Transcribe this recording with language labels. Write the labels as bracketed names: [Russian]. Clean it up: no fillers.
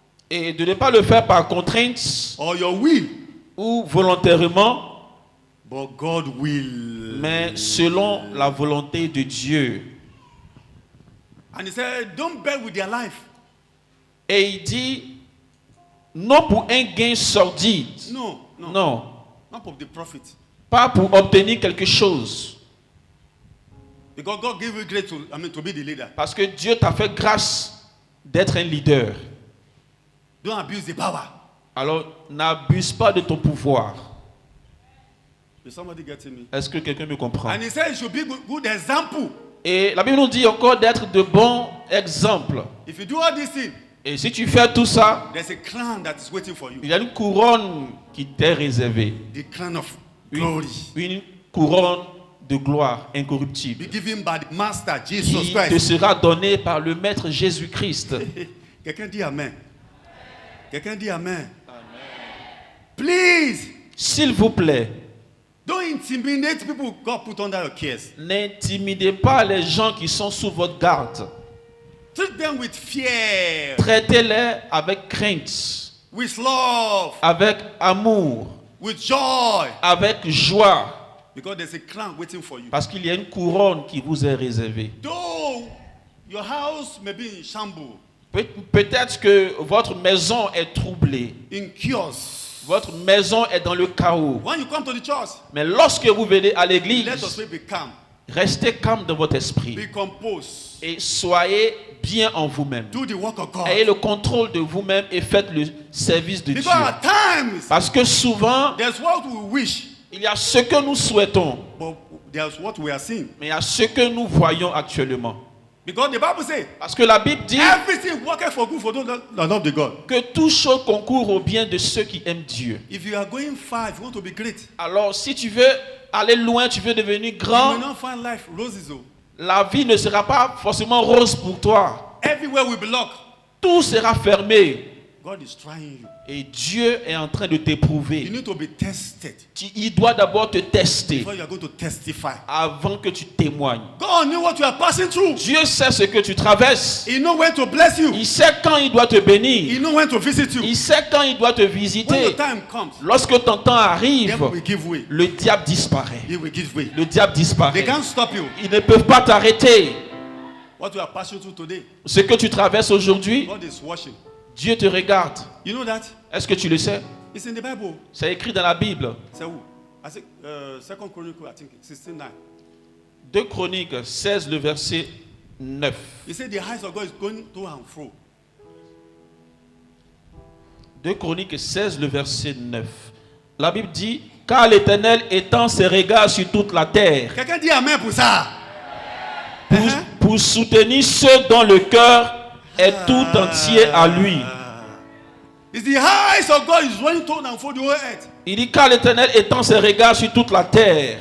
[French] Et de ne pas le faire par contrainte [English] or your will, [French] ou volontairement, [English] but God will. [French] mais selon la volonté de Dieu. [English] And he said, don't bet with their life. [French] Et il dit, non pour un gain sordide, [English] No. [French] non, [English] Not for the profit. [French] pas pour obtenir quelque chose. [English] Because God gave you grace to be the leader. [French] Parce que Dieu t'a fait grâce d'être un leader. [English] Don't abuse the power. [French] Alors, n'abuse pas de ton pouvoir. [English] Is somebody getting me? [French] Est-ce que quelqu'un me comprend? [English] And he said it should be good example. [French] Et la Bible nous dit encore d'être de bons exemples. [English] If you do all these things, [French] Et si tu fais tout ça, [English] there's a crown that is waiting for you. [French] il y a une couronne qui t'est réservée. [English] The crown of glory. [French] Une couronne de gloire incorruptible [English] Be given by the Master Jesus [French] qui te [English] Christ. [French] sera donnée par le Maître Jésus-Christ. Quelqu'un dit Amen. Quelqu'un dit Amen. [English] Please, [French] S'il vous plaît, [English] don't intimidate people God put under your cares. [French] n'intimidez pas les gens qui sont sous votre garde. [English] Treat them with fear, [French] Traitez-les avec crainte, [English] with love, [French] avec amour, [English] with joy. [French] avec joie. [English] Because there's a crown waiting for you. [French] Parce qu'il y a une couronne qui vous est réservée. [English] Though your house may be in shambles, [French] Peut-être que votre maison est troublée. [English] in chaos. [French] Votre maison est dans le chaos. [English] When you come to the church, [French] Mais lorsque vous venez à l'église, [English] let us be calm, [French] restez calme dans votre esprit. [English] be composed, [French] Et soyez bien en vous-même. [English] do the work of God. [French] Ayez le contrôle de vous-même et faites le service de Dieu. [English] Because at times, [French] Parce que souvent, [English] there's what we wish, [French] il y a ce que nous souhaitons, [English] but there's what we are seeing. [French] mais il y a ce que nous voyons actuellement. [English] Because the Bible says, [French] Parce que la Bible dit [English] everything working for good for those that love the God. [French] que toute chose concourt au bien de ceux qui aiment Dieu. [English] If you are going far, if you want to be great, [French] Alors, si tu veux aller loin, tu veux devenir [English] you [French] grand, [English] will not find life roses. Oh. [French] la vie ne sera pas forcément rose pour toi. [English] Everywhere will be locked. [French] Tout sera fermé. [English] God is trying you. [French] Et Dieu est en train de [English] You [French] t'éprouver. [English] need to be tested [French] Il doit d'abord te tester [English] before you are going to testify. [French] avant que tu témoignes. [English] God knew what you are passing through. [French] Dieu sait ce que tu traverses. [English] He knows when to bless you. [French] Il sait quand il doit te [English] He [French] bénir. [English] knows when to visit you. [French] Il sait quand il doit te [English] When the [French] visiter. [English] time comes, [French] Lorsque ton temps arrive, [English] devil will give way. [French] le diable disparaît. [English] He will give way. [French] Le diable [English] They [French] disparaît. [English] can't stop you. [French] Ils ne peuvent pas t'arrêter. [English] What you are passing through today, [French] Ce que tu traverses aujourd'hui, [English] God is watching. [French] Dieu te regarde. [English] You know that? [French] Est-ce que tu le sais? [English] It's in the Bible. [French] C'est écrit dans la Bible. [English] Say who? I think Second Chronicle, I think 16:9. [French] 2 Chroniques 16, le verset 9. [English] He said the eyes of God is going to and fro. [French] 2 Chroniques 16, le verset 9. La Bible dit, car l'Éternel étend ses regards sur toute la terre Quelqu'un dit Amen pour ça. pour soutenir ceux dont le cœur est tout entier à lui. [English] It's the eyes of God is running to and fro the whole earth. [French] Il dit, car l'Éternel étend ses regards sur toute la terre.